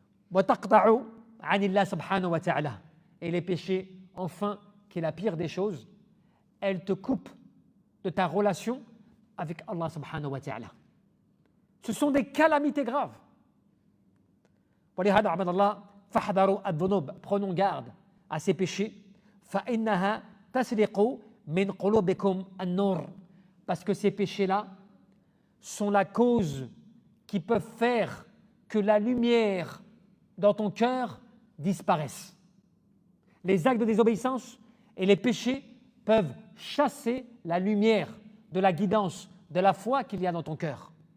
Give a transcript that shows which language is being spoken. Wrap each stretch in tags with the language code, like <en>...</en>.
<ar>Wa taqta'u 'anillah subhanahu wa ta'ala.</ar> <fr>Et les péchés, enfin, qui est la pire des choses, elles te coupent de ta relation avec Allah subhanahu wa ta'ala. Ce sont des calamités graves.</fr> <ar>ولهذا عباد الله فاحذروا الذنوب.</ar> <fr>Prenons garde à ces péchés.</fr> <ar>فإنها تسرق من قلوبكم النور.</ar> <fr>Parce que ces péchés-là sont la cause qui peuvent faire que la lumière dans ton cœur disparaisse. Les actes de désobéissance et les péchés peuvent chasser la lumière de la guidance, de la foi qu'il y a dans ton cœur.</fr>